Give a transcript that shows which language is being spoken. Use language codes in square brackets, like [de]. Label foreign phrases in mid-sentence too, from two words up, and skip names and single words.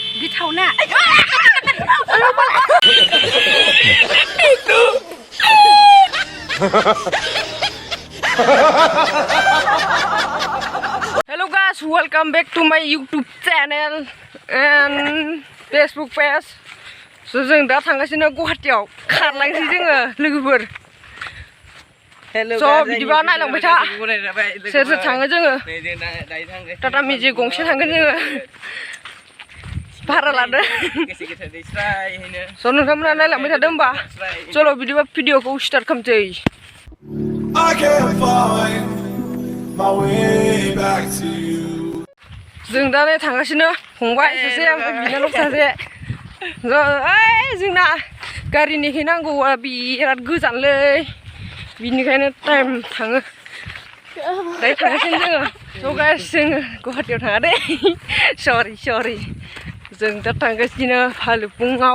[en] गिथावना Hello guys, welcome back to my YouTube channel and Facebook page. [brx] So जों दा थांगासिनो गुवाहाटीयाव खारलांसै जोङो लोगोफोर. So बिदिबा नायलांबाय था. सोर सोर थाङो जोङो? टाटा मेजिक गंसे थांगोन जोङो. भारा लादो. So नोंथांमोना नायलांबाय थादो होमबा. चलो बिदिबा भिडिअखौ स्टार्ट खालामसै. [en] I can't find my way back to you. [brx] जों दा नै थांगासिनो फंबाय सासे ओमफ्राय बिनानाव सासे. जोंना गारि नेहैनांगौआ बिराद गोजानलै बिनिखायनो टाइम थाङो. दायो थांगासिनो जोङो. [en] So guys [brx] जोङो गुवाहाटीयाव थाङा दे. सरि जों दा थांगासिनो भालुकपुङाव.